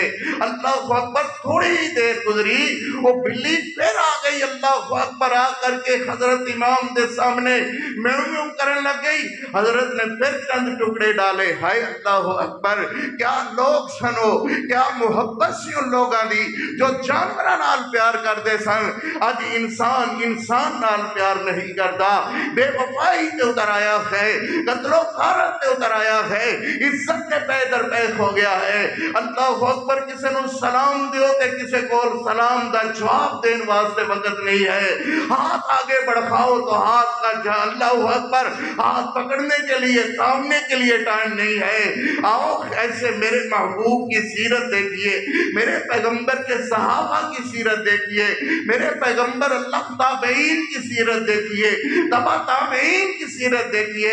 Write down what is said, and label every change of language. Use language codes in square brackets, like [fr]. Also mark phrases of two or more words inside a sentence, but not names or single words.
[ar] اللہ اکبر، [ur] تھوڑی ہی دیر گزری وہ بلی پھر آ گئی [ar] اللہ اکبر، [pa] آ کر کے حضرت امام دے سامنے میوں میوں کرن لگ گئی۔ [ur] حضرت نے پھر چند ٹکڑے ڈالے۔ [pa] ہائے [ar] اللہ اکبر، [pa] کیا لوگ سنو، کیا محبت سی ان لوگاں دی جو جانوراں نال پیار کر دے سن۔ [ur] آج انسان نال پیار نہیں کرتا، بے وفائی تے اتر آیا ہے، قتل و غارت تے اتر آیا ہے، عزت تے پے در پے ہو گیا ہے۔ [ar] اللہ اکبر، [pa] کسے نو سلام دیو تے کسے کول سلام دا جواب دین واسطے وقت نہیں ہے۔ [ur] ہاتھ آگے بڑھاؤ تو ہاتھ کا [ar] اللہ اکبر، [ur] ہاتھ پکڑنے کے لیے تھامنے کے لیے ٹائم نہیں ہے۔ آؤ ایسے میرے محبوب کی سیرت دیکھیے، میرے پیغمبر کے صحابہ کی سیرت دیکھیے، میرے پیغمبر اللہ تابعین کی سیرت دیکھیے، تبع تابعین کی سیرت دیکھیے۔